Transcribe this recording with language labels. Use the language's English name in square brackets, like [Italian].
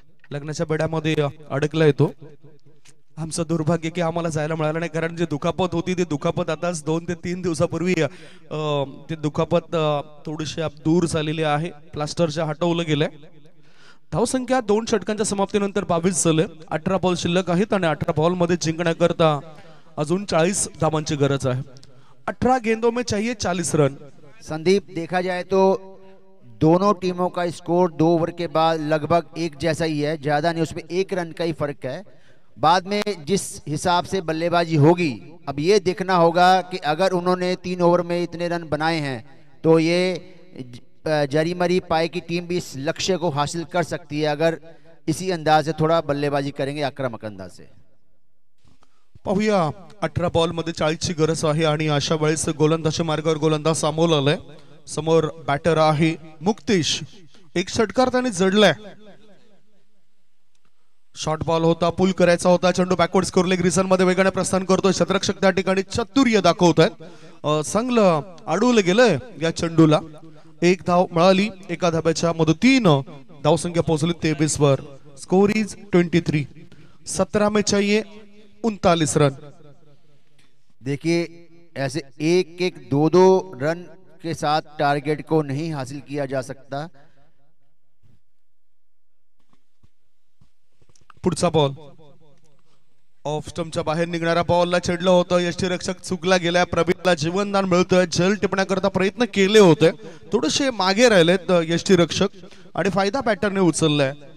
[Marathi] लग्नाच्या बेड्यामध्ये अडकला येतो। आमचं दुर्भाग्य की आम्हाला जायला मिळालं नाही, कारण जे दुखापत होती ती दुखापत आताच 2 ते 3 दिवसापूर्वी ते दुखापत थोडीशी दूर झालेली आहे, प्लास्टरच्या हटवलं गेलंय। धावसंख्या 2 षटकांच्या समाप्तीनंतर 22 झाले। 18 बॉल शिल्लक आहेत आणि 18 बॉल मध्ये जिंकण्याकरता अजून 40 धावांची गरज आहे। [Hindi] 18 गेंदों में चाहिए 40 रन। संदीप, देखा जाए तो दोनों टीमों का स्कोर 2 ओवर के बाद लगभग एक जैसा ही है, ज़्यादा नहीं, उसमें 1 रन का ही फर्क है। बाद में जिस हिसाब से बल्लेबाजी होगी, अब ये देखना होगा कि अगर उन्होंने 3 ओवर में इतने रन बनाए हैं तो ये जरी मरी पाई की टीम भी इस लक्ष्य को हासिल कर सकती है अगर इसी अंदाज से थोड़ा बल्लेबाजी करेंगे, आक्रमक अंदाज से। [Marathi] पाहूया 18 बॉल मध्ये 40 ची गरज आहे आणि अशा वेळेस गोलंदाज मार्गावर गोलंदाज सामोर आलाय। समोर बॅटर आहे मुक्तेश, एक षटकार त्याने जडलाय। शॉर्ट बॉल होता, पुल करायचा होता, चेंडू बॅकवर्ड स्कोर लेग रिजन मध्ये वेगाने प्रस्थान करतोय। क्षेत्ररक्षक त्या ठिकाणी चतुर्य दाखवतायत, चांगलं अडवलं गेलंय या चेंडूला। एक धाव मिळाली, एका धाब्याच्या मदतीनं धावसंख्या पोहोचली 23 वर। [English] Score is 23। [Hindi] 17 में चाहिए 39 रन। देखिए ऐसे एक एक दो दो रन के साथ टारगेट को नहीं हासिल किया जा सकता। [Marathi] पुढचा बॉल ऑफ स्टंपच्या बाहेर निघणाऱ्या बॉलला छेडलं होतं, यष्टीरक्षक चुकला गेला। प्रवीणला जीवनदान मिळतोय, झेल टिपण्याकरता प्रयत्न केले होते, थोडेसे मागे राहिलेत यष्टीरक्षक आणि फायदा बॅटरने उचललाय।